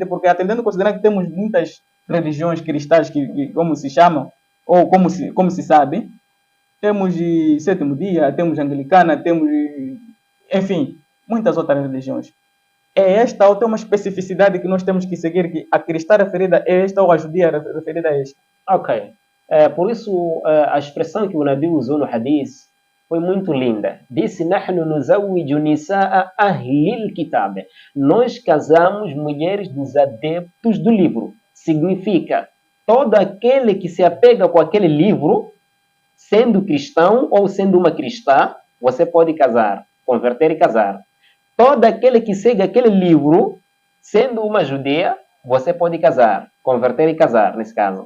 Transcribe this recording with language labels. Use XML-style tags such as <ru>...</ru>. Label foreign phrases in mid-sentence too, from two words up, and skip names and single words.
<pt>Porque atendendo a considerar que temos muitas religiões cristãs que como se chamam, ou como se sabe, temos de sétimo dia, temos anglicana, temos, enfim, muitas outras religiões. É esta ou tem uma especificidade que nós temos que seguir, que a cristã referida é esta ou a judia referida é esta? Ok. Por isso, a expressão que o Nabi usou no hadith foi muito linda. Disse:</pt> <ar>نحن نزوج نساء أهل الكتاب.</ar> <pt>Nós casamos mulheres dos adeptos do livro. Significa, todo aquele que se apega com aquele livro, sendo cristão ou sendo uma cristã, você pode casar, converter e casar. Todo aquele que segue aquele livro, sendo uma judia, você pode casar, converter e casar, nesse caso.</pt>